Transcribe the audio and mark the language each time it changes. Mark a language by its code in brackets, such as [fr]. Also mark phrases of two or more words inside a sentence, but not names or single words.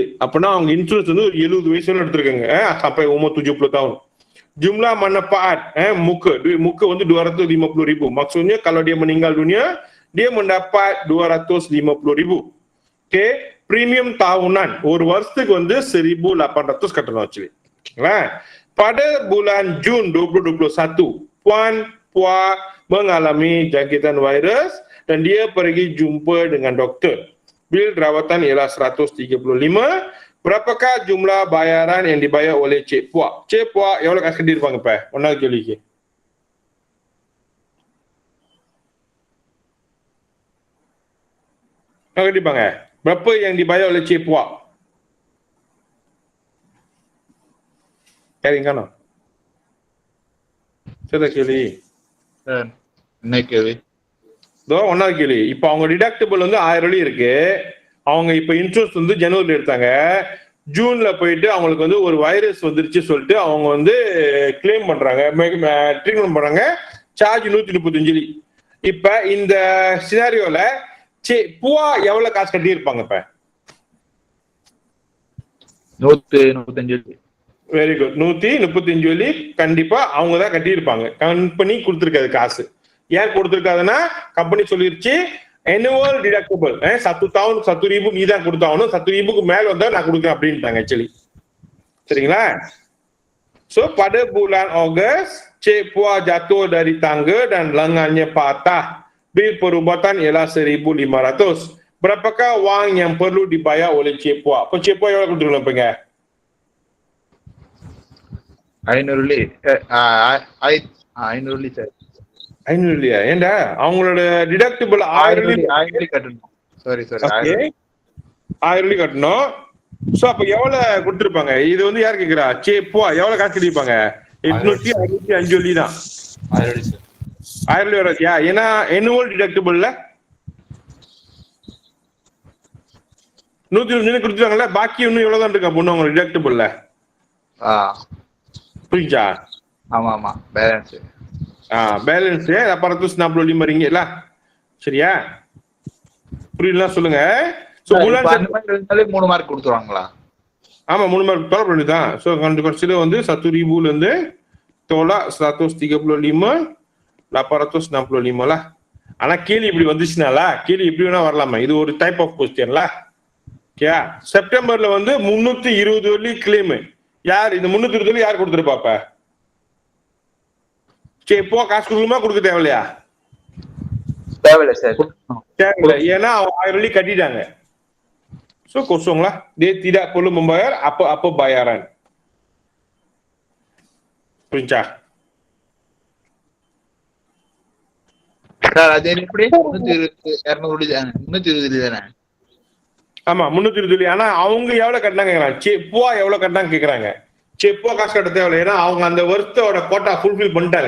[ta] அப்படின்னா அவங்க இன்சூரன்ஸ் வந்து 70 வயசுல எடுத்திருக்காங்க. [ms] sampai umur 70 tahun. Jumlah manfaat duit muka வந்து 250,000. Maksudnya kalau dia meninggal dunia, dia mendapat 250,000. [ta] Okay, [ms] premium tahunan [ta] ஒரு வருஷத்துக்கு வந்து 1,800 கட்டணும் actually. [ms] Pada bulan Jun 2021, Puan Puah mengalami jangkitan virus dan dia pergi jumpa dengan doktor. Bil rawatan ialah 135. Berapakah jumlah bayaran yang dibayar oleh Cik Puah? [ta] Cik Puah எவ்வளவு காசு கட்டியிருப்பாங்க இப்ப? ஒன்னாவது கேள்விக்கு. என்ன கட்டியிருப்பாங்க? [ms] berapa yang dibayar oleh Cik Puah? Karingan. [ta] Saya கேள்வி. என்ன கேள்வி? ஒன்னாவது கேள்வி. இப்ப அவங்க டிடக்டபிள் வந்து 1000 வெள்ளி இருக்கு. அவங்க இப்ப இன்சூரன்ஸ் வந்து ஜனவரில எடுத்தாங்க. ஜூன்ல போயிட்டு அவங்களுக்கு வந்து ஒரு வைரஸ் வந்துருச்சு சொல்லிட்டு அவங்க வந்து கிளைம் பண்றாங்க, ட்ரீட்மெண்ட் பண்றாங்க. சார்ஜ் 135 வெள்ளி. இப்ப இந்த சினாரியோல புவா எவ்வளவு காசு கட்டி இருப்பாங்க இப்ப? 135 வெள்ளி. [en] very good. [ta] 135 வெள்ளி கண்டிப்பா அவங்க தான் கட்டி இருப்பாங்க. கம்பெனி கொடுத்திருக்காது காசு. ஏன் கொடுத்திருக்காதுன்னா கம்பெனி சொல்லிருச்சு [en] annual deductible [ta] 1 tahun 1,000 நீ தான் கொடுத்தாகணும், 1,000க்கு மேல வந்தா நான் கொடுக்குறேன் அப்படின்ட்டாங்க ஆக்சுவலி. சரிங்களா? [ms] So pada bulan Ogos, Cik Puah jatuh dari tangga dan lengannya patah. Bil perubatan ialah 1,500. Berapakah wang yang perlu dibayar oleh Cik Puah? [ta] Apa Cik Puah எவ்வளவு கொடுத்துருப்பாங்க? 500 வெள்ளி. 500 வெள்ளி சார். 500 இல்லையா? ஏண்டா அவங்களோட டிடக்டிபிள் 1000 வெள்ளி கட்டணும். சாரி 1000 வெள்ளி கட்டணும். சோ அப்ப எவ்வளவு கொடுத்திருப்பாங்க? இது வந்து யார் கேக்குறா? Cik Puah எவ்வளவு காசு கட்டிருப்பாங்க? 865 வெள்ளி தான். 1000 வெள்ளி சார். 1000 வெள்ளி வராதியா? ஏன்னா [en] annual deductible [ta] 125 கொடுத்துருவாங்கல்ல, பாக்கி இன்னும் எவ்வளவுதான் இருக்கா பொண்ணு அவங்க டிடக்டிபிள்ல? புரிஞ்சா? ஆமா ஆமா பேலன்ஸ். [ms] பேலன்ஸ் aparatus 65 ringgit lah. [ta] சரியா? புரியல சொல்லுங்க. சோ bulan அந்த மாதிரி இருந்தாலே 3 மார்க் கொடுத்துருவாங்களா? ஆமா 3 மார்க் தர வேண்டியதான். சோ consider வந்து 1000 ல இருந்து tolak 135 865 lah. ஆனா கேள்வி இப்படி வந்துச்சுனால கேள்வி இப்படி வேணா வரலாமா? இது ஒரு [en] type of [ta] क्वेश्चनல. ஓகே. செப்டம்பர்ல வந்து 320 வெள்ளி கிளைம். யார் இந்த 320 வெள்ளி யார் கொடுத்திருப்பாப்ப? சரி இப்போ காசு கொடுக்கணுமா கொடுக்க தேவையில்லையா? தேவையில்லை சார். தேவையில்லை. ஏன்னா 1000 வெள்ளி கட்டிட்டாங்க. [ms] So kosong lah. Dia tidak perlu membayar apa-apa bayaran. Perintah. [ta] சார் அது எப்படி 320 தானே? ஆமா 320. ஆனா அவங்க எவ்வளவு கட்டினாங்க கேக்குறாங்க. செப்புவா எவ்வளவு கட்டினாங்க கேக்குறாங்க. செப்புவா காசு கட்ட தேவையில்லை. ஏன்னா அவங்க அந்த வருஷத்தோட கோட்டா ஃபுல்ஃபில் பண்ணிட்டாங்க.